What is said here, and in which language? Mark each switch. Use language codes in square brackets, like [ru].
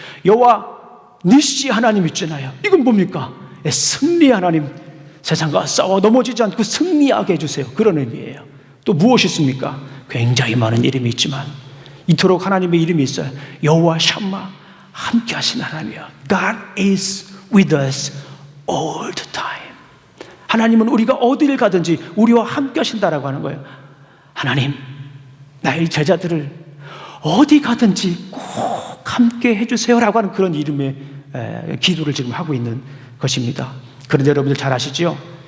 [ko] 여호와 니시 하나님 있잖아요. 이건 뭡니까? 승리 하나님, 세상과 싸워 넘어지지 않고 승리하게 해주세요. 그런 의미예요. 또 무엇이 있습니까? 굉장히 많은 이름이 있지만 이토록 하나님의 이름이 있어요. 여호와 샴마, 함께 하신 하나님이요. [en] God is with us all the time. [ko] 하나님은 우리가 어디를 가든지 우리와 함께 하신다라고 하는 거예요. 하나님, 나의 제자들을 어디 가든지 꼭 함께 해주세요 라고 하는 그런 이름의 기도를 지금 하고 있는 것입니다. 그런데 여러분들 잘 아시죠?